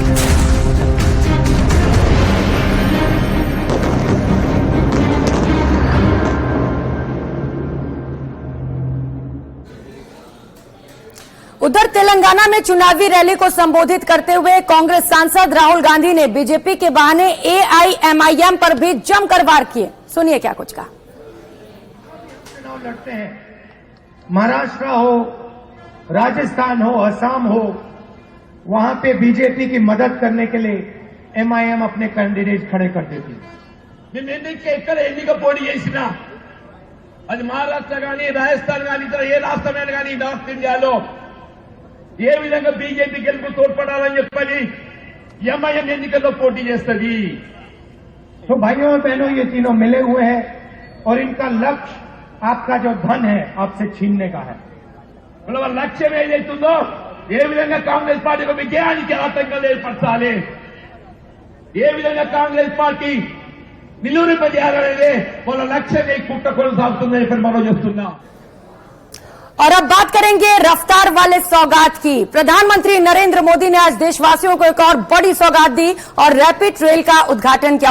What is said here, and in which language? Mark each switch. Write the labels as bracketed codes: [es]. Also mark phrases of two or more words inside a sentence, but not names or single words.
[hi] उधर तेलंगाना में चुनावी रैली को संबोधित करते हुए कांग्रेस सांसद राहुल गांधी ने बीजेपी के बहाने AIMIM पर भी जमकर वार किए। सुनिए क्या कुछ कहा। चुनाव लड़ते हैं, महाराष्ट्र हो, राजस्थान हो, असम हो, वहां पे बीजेपी की मदद करने के लिए एमआईएम अपने कैंडिडेट खड़े कर देती। [te] ఇక్కడ ఎన్నిక పోటీ చేసినా అది మహారాష్ట్ర కానీ రాజస్థాన్ కానీ ఇతర ఏ రాష్ట్రమైనా కానీ నార్త్ ఇండియాలో ఏ విధంగా బీజేపీ గెలుపు తోడ్పడాలని చెప్పని ఎంఐఎం ఎన్నికల్లో పోటీ చేస్తుంది। [hi] तो भाइयों और बहनों, ये तीनों मिले हुए हैं और इनका लक्ष्य आपका जो धन है आपसे छीनने का है। [te] వాళ్ళ లక్ష్యం ఏదైతుందో ఏ విధంగా కాంగ్రెస్ పార్టీకి విజయానికి ఆటంకాలు ఏర్పరచాలి, ఏ విధంగా కాంగ్రెస్ పార్టీ నిలువరింపజేయాలనేది వాళ్ళ లక్ష్యం ఈ కుట్ర కొనసాగుతుందని ఇప్పుడు మనం చెప్తున్నాం। [hi] और अब बात करेंगे रफ्तार वाले सौगात की। प्रधानमंत्री नरेंद्र मोदी ने आज देशवासियों को एक और बड़ी सौगात दी और रैपिड रेल का उद्घाटन किया।